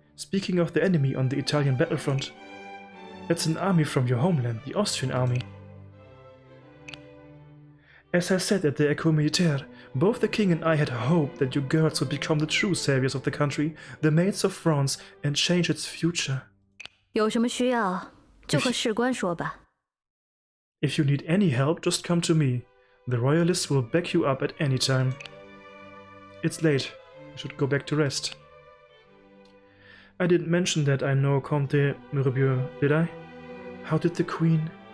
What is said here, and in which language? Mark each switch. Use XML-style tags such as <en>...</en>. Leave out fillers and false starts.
<en>Speaking of the enemy on the Italian battlefront, that's an army from your homeland, the Austrian army. As I said at the École Militaire, both the king and I had hoped that you girls would become the true saviors of the country, the maids of France, and change its future.</en> <zh>有什么需要，就和士官说吧。</zh> <en>If you need any help, just come to me. The royalists will back you up at any time. It's late. I should go back to rest. I didn't mention that I know Comte Mirabeau, did I? How did the Queen...</en>